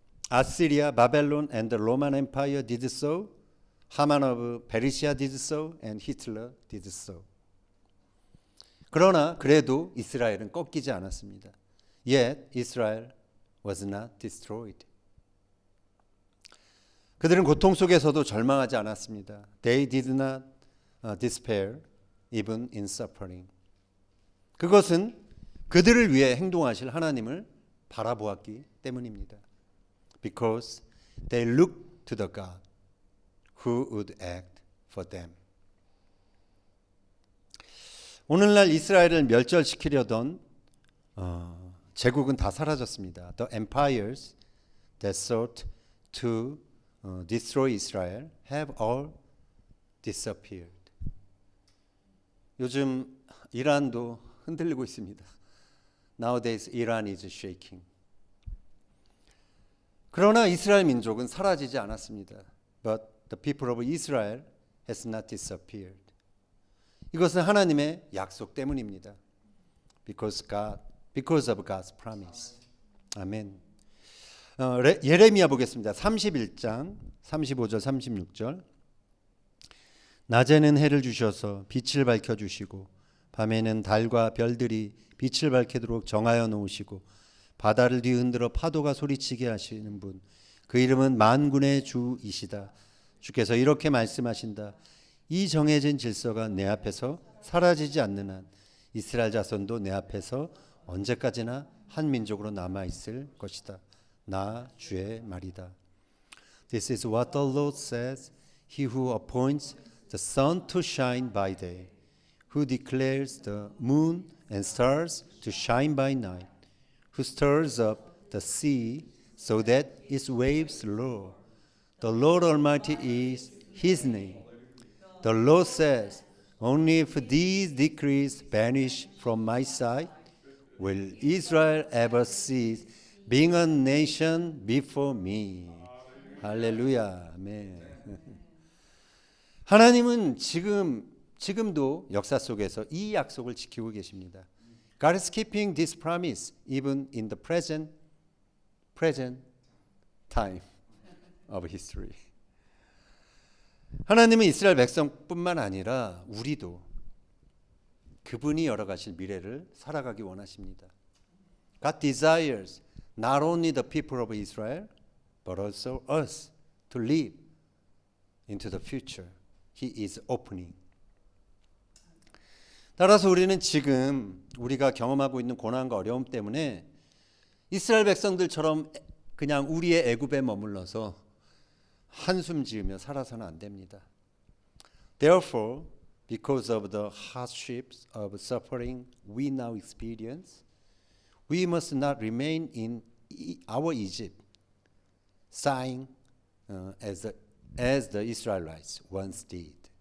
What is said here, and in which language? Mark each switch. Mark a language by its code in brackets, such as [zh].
[en] Assyria, Babylon, and the Roman Empire did so. Haman of Persia did so, and Hitler did so. [ko] 그러나 그래도 이스라엘은 꺾이지 않았습니다. [en] Yet Israel was not destroyed. [ko] 그들은 고통 속에서도 절망하지 않았습니다. [en] They did not despair even in suffering. [ko] 그것은 그들을 위해 행동하실 하나님을 바라보았기 때문입니다. [en] Because they looked to the God who would act for them. [ko] 오늘날 이스라엘을 멸절시키려던 제국은 다 사라졌습니다. [en] The empires that sought to destroy Israel have all disappeared. [ko] 요즘 이란도 흔들리고 있습니다. [en] Nowadays, Iran is shaking. [ko] 그러나 이스라엘 민족은 사라지지 않았습니다. [en] But the people of Israel has not disappeared. [ko] 이것은 하나님의 약속 때문입니다. [en] Because of God's promise. [ko] 아멘. 예레미야 보겠습니다. 31장 35절 36절. 낮에는 해를 주셔서 빛을 밝혀주시고 밤에는 달과 별들이 빛을 밝히도록 정하여 놓으시고 바다를 뒤흔들어 파도가 소리치게 하시는 분, 그 이름은 만군의 주이시다. 주께서 이렇게 말씀하신다. 이 정해진 질서가 내 앞에서 사라지지 않는 한 이스라엘 자손도 내 앞에서 언제까지나 한 민족으로 남아있을 것이다. 나 주의 말이다. [en] This is what the Lord says, He who appoints the sun to shine by day, who declares the moon and stars to shine by night, who stirs up the sea so that its waves roar. The Lord Almighty is his name. The Lord says, only if these decrees vanish from my sight, will Israel ever cease being a nation before me. [ko] 할렐루야. 아멘. 하나님은 지금도 역사 속에서 이 약속을 지키고 계십니다. [en] God is keeping this promise even in the present time of history. [ko] 하나님은 이스라엘 백성뿐만 아니라 우리도 그분이 열어가실 미래를 살아가기 원하십니다. [en] God desires not only the people of Israel, but also us to live into the future He is opening. [ko] 따라서 우리는 지금 우리가 경험하고 있는 고난과 어려움 때문에 이스라엘 백성들처럼 그냥 우리의 애굽에 머물러서 한숨 지으며 살아서는 안 됩니다. [en] Therefore, because of the hardships of suffering we now experience, we must not remain in our Egypt, sighing as the Israelites once did.